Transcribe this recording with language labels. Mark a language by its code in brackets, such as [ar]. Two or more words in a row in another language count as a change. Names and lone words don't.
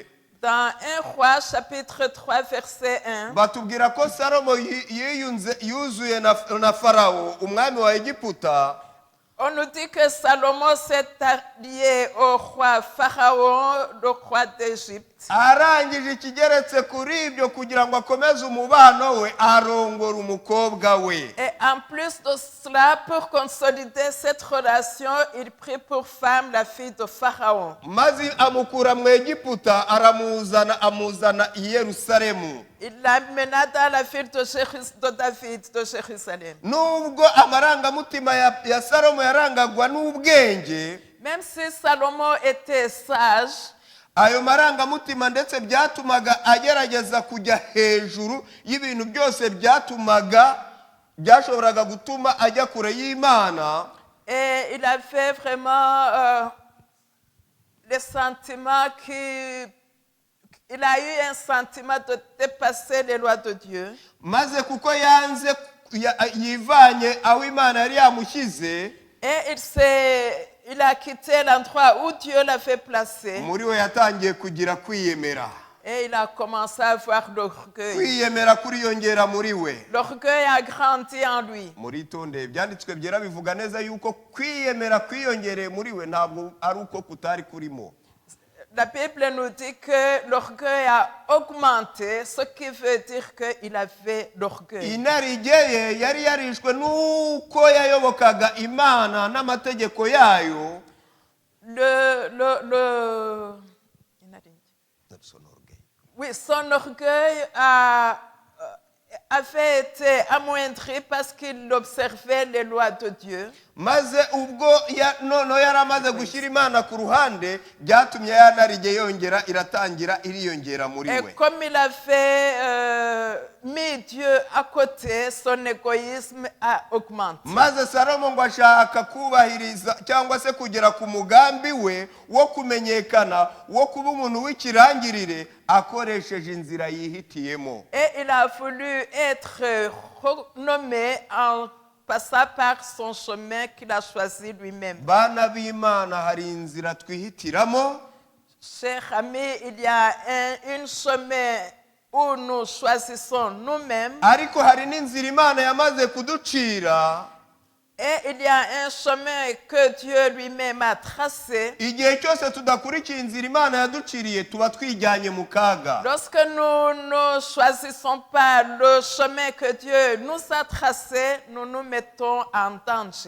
[fr] dans 1 Roi chapitre 3 verset 1, [rw] batubwira ko Salomo yuzuye na Farawo umwami wa Egiputa. [fr] on nous dit que Salomon s'est allié au roi Pharaon, le roi d'Égypte. [rw] Arangije ikigeretse kuri ibyo kugira ngo akomeze umubano we, arongora umukobwa we. [fr] Et en plus de cela, pour consolider cette relation, il prit pour femme la fille de Pharaon. [rw] Maze amukura mu Egiputa amuzana i Yerusalemu. [fr] Il l'amena dans la ville de David, de Jérusalem. [rw] Nubwo amarangamutima ya Salomo yarangagwa n'ubwenge, [fr] Même si Salomon était sage, [rw] ayo marangamutima ndetse byatumaga agerageza kujya hejuru y'ibintu byose byashoboraga gutuma ajya kure y'Imana. [fr] et il avait vraiment les sentiments il a eu un sentiment de dépasser les lois de Dieu. [rw] Maze kuko yanze yivanye aho Imana yari yamushyize, [fr] Et il a quitté l'endroit où Dieu l'avait placé. [rw] muri we yatangiye kugira kwiyemera. [fr] Et il a commencé à avoir l'orgueil. [rw] Kwiyemera kuriyongera muri we. [fr] L'orgueil a grandi en lui. [rw] Muritonde ibyanditswe byera bivuga neza yuko kwiyemera kwiyongereye muri we ntabwo ari uko kutari kurimo. [fr] La Bible nous dit que l'orgueil a augmenté, ce qui veut dire qu'il avait l'orgueil. [rw] Inarijye yari yarishwe nuko yayobokaga Imana n'amategeko yayo. [fr] Oui, son orgueil avait été amoindri parce qu'il observait les lois de Dieu. [rw] Maze ubwo noneho yari amaze gushyira Imana ku ruhande, byatumye yanarige yongera iratangira iriyongera muri [fr] Et [rw] we. [fr] comme il avait mis Dieu à côté, son égoïsme a augmenté. [rw] Maze Salomo ngo ashaka kubahiriza cyangwa se kugera ku mugambi we wo kumenyekana, wo kuba umuntu w'ikirangirire akoresheje inzira yihitiyemo. [fr] Et il a voulu être renommé en passant par son chemin qu'il a choisi lui-même. [rw] Bana b'Imana hari inzira twihitiramo. [fr] Cher ami, il y a un chemin où nous choisissons nous-mêmes. [rw] Ariko hari n'inzira Imana yamaze kuducira. [fr] Et il y a un chemin que Dieu lui-même a tracé. [rw] igihe cyose tudakurikiye inzira imana yaduciriye tuba twijyanye mu kaga. [fr] Lorsque nous ne choisissons pas le chemin que Dieu nous a tracé, nous nous mettons en danger.